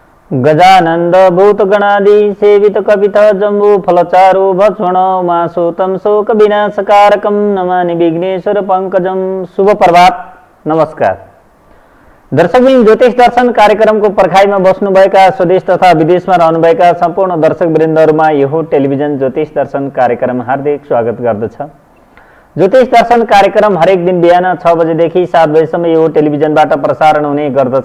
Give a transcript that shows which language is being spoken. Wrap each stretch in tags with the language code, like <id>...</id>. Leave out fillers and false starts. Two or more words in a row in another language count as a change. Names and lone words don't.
<sa>गजानंद भूत गणादि सेवित कपित जम्बू फलचारु भक्षण मासोतम शोक विनाशकारकम नमामि विघ्नेश्वर पंकजम।</sa> <ne>शुभ प्रभात, नमस्कार दर्शकवृन्द। ज्योतिष दर्शन कार्यक्रमको पर्खाइमा बस्नुभएका स्वदेश तथा विदेशमा रहनुभएका सम्पूर्ण दर्शकवृन्दहरुमा यो टेलिभिजन ज्योतिष दर्शन कार्यक्रम हार्दिक स्वागत गर्दछ। ज्योतिष दर्शन कार्यक्रम हरेक दिन बिहान 6 बजेदेखि 7 बजेसम्म यो टेलिभिजनबाट प्रसारण हुने गर्दछ।</ne>